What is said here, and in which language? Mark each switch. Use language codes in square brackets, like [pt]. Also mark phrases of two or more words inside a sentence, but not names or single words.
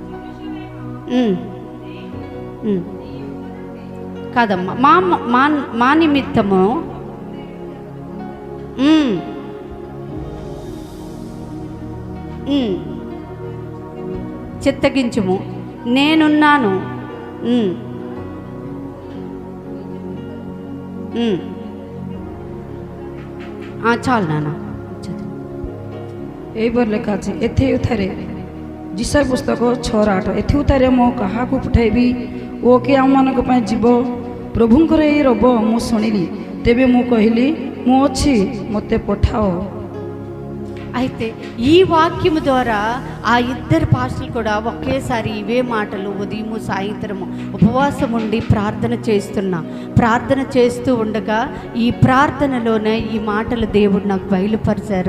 [te] కాదమ్మా మా నిమిత్తము చిత్తగించుము, నేనున్నాను। చాలు నాన్న [or] ଏଇପରି ଲେଖା ଅଛି। ଏଥିରେ ଯିଶା ପୁସ୍ତକ 6:8 ଏଥିରେ ମୁଁ କାହାକୁ ପଠାଇବି ଓ କିଏ ଆମମାନଙ୍କ ପାଇଁ ଯିବ? ପ୍ରଭୁଙ୍କର ଏହି ରବ ମୁଁ ଶୁଣିଲି, ତେବେ ମୁଁ କହିଲି ମୁଁ ଅଛି, ମୋତେ ପଠାଅ। [te] అయితే ఈ వాక్యము ద్వారా ఆ ఇద్దరు పాస్టర్లు కూడా ఒకేసారి ఇవే మాటలు ఉదయము సాయంత్రము ఉపవాసం ఉండి ప్రార్థన చేస్తూ ఉండగా ఈ ప్రార్థనలోనే ఈ మాటలు దేవుడు నాకు బయలుపరిచారు.